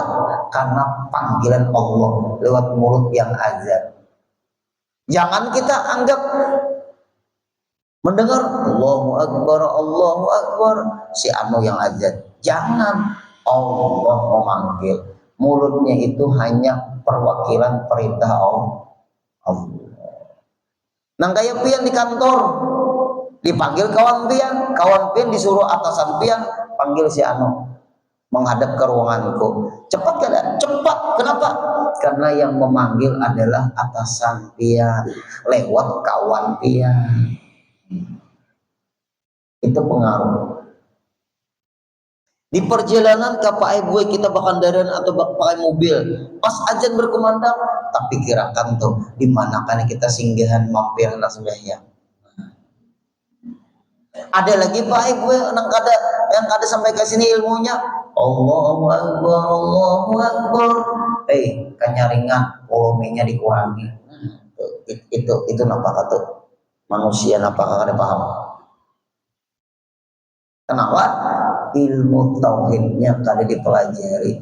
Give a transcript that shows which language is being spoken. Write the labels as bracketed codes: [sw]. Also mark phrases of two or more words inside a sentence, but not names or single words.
[id] Karena panggilan Allah lewat mulut yang azan. Jangan kita anggap mendengar [ar] الله أكبر، الله أكبر, [id] si anu yang azan. Jangan. Allah memanggil. Mulutnya itu hanya perwakilan perintah Allah. [bjn] Nang kayak pian di kantor, dipanggil kawan pian disuruh atasan pian, panggil si anu menghadap ke ruanganku. Cepat kada? [id] Cepat. Kenapa? Karena yang memanggil adalah atasan pian lewat kawan pian. Itu pengaruh. [bjn] Di perjalanan ke Pak Ibu kita bahkan kendaraan atau pakai mobil, pas azan berkumandang, tapi kirakan tuh di mana kan kita singgahan mampir nak sembahyang. Ada lagi Pak Ibu yang kada sampai ke sini ilmunya. [ar] الله أكبر، الله أكبر. [bjn] Kanyaringan volumenya dikurangi. Itu napa kata manusia napa kada paham. [id] Kenapa? [bjn] Ilmu tauhidnya kada dipelajari.